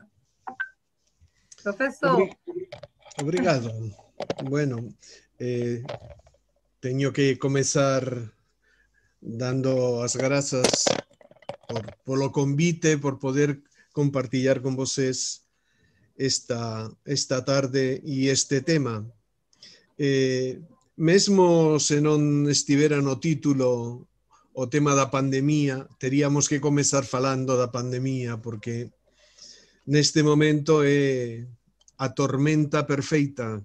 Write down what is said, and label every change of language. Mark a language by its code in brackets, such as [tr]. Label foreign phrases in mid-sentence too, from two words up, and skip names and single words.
[pt] Professor. Obrigado. Bueno, tenho que começar dando as graças pelo convite, por poder compartilhar con vocês esta tarde e este tema. [gl] Mesmo se non estivera no título o tema da pandemia, teríamos que comezar falando da pandemia, porque neste momento é a tormenta perfeita.